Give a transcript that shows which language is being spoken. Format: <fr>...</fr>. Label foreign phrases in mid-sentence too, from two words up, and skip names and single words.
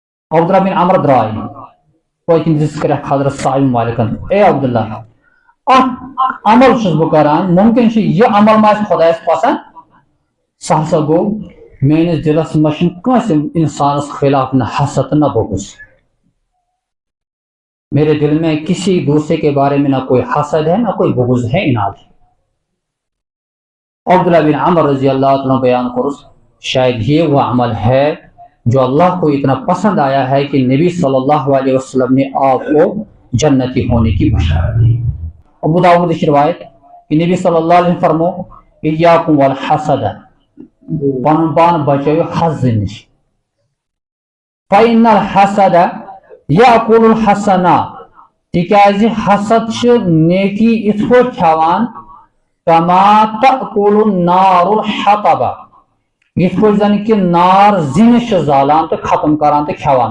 <ks>عبداللہ بن عمر درائے پتم دس کر حضرت صاحب مالکن اے عبداللہ عمل چھس بہ کران ممکن یہ عمل ما خدایس پسند سہ ہسا گو میانس دلس مز کس انسانس خلاف نہ حسد نہ بغض</ks> <ur>میرے دل میں کسی دوسرے کے بارے میں نہ کوئی حسد ہے نہ کوئی بغض ہے اناد ہے عبداللہ بن عمر</ur> <ar>رضی اللہ عنہ</ar> <ur>بیان کرس شاید یہ وہ عمل ہے جو اللہ کو اتنا پسند آیا ہے کہ نبی</ur> <ar>صلی اللہ علیہ وسلم</ar> <ur>نے آپ کو جنتی ہونے کی بشارت دی ابو داؤد کی روایت کہ نبی</ur> <ar>صلی اللہ علیہ وسلم</ar> <ks>فرمو</ks> <ar>ایاکم والحسد</ar> <ks>پن پان بچو حسد نش</ks> <ar>فإن الحسد یأکل الحسنہ</ar> <ks>تکیازِ حسد چھ نیکی اتھ پٲٹھۍ کھیوان</ks> <ar>کما تأکل النار الحطب</ar> <ks>یتھ پٲٹھۍ زن کہ نار زِنہِ چھِ زالان تہٕ ختم کران تہٕ کھیوان</ks>